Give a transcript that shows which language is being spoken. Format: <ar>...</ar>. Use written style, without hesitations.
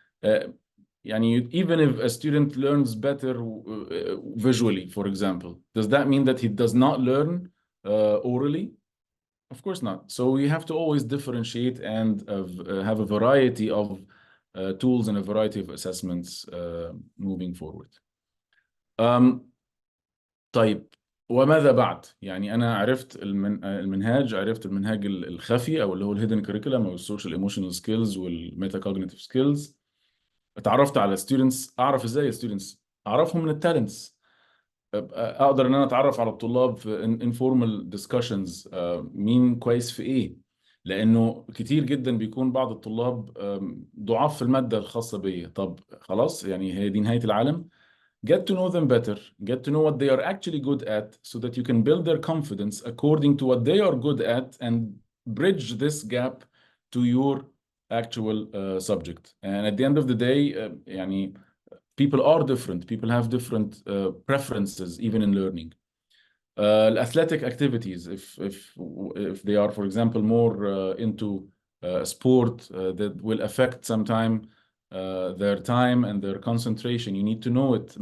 <en>Even if a student learns better visually, for example, does that mean that he does not learn orally? Of course not. So we have to always differentiate and have a variety of tools and a variety of assessments moving forward.</en> <ar>طيب، وماذا بعد؟ يعني أنا عرفت المنهاج، عرفت المنهاج الخفي أو اللي هو الهيدن كريكولم أو السوشيال ايموشنال سكيلز والميتا كوجنيتيف سكيلز. اتعرفت على ستودنتس، أعرف إزاي ستودنتس أعرفهم من التالنتس. اقدر ان انا اتعرف على الطلاب في</ar> <en>informal discussions،</en> <ar>مين كويس في ايه، لانه كتير جدا بيكون بعض الطلاب ضعاف في المادة الخاصة بيا. طب خلاص، يعني هي دي نهاية العالم.</ar> <en>Get to know them better, get to know what they are actually good at, so that you can build their confidence according to what they are good at and bridge this gap to your actual subject. And at the end of the day,</en> <ar>يعني</ar> <en>people are different. People have different preferences, even in learning. Athletic activities, if they are, for example, more into sport that will affect sometime their time and their concentration, you need to know it.</en>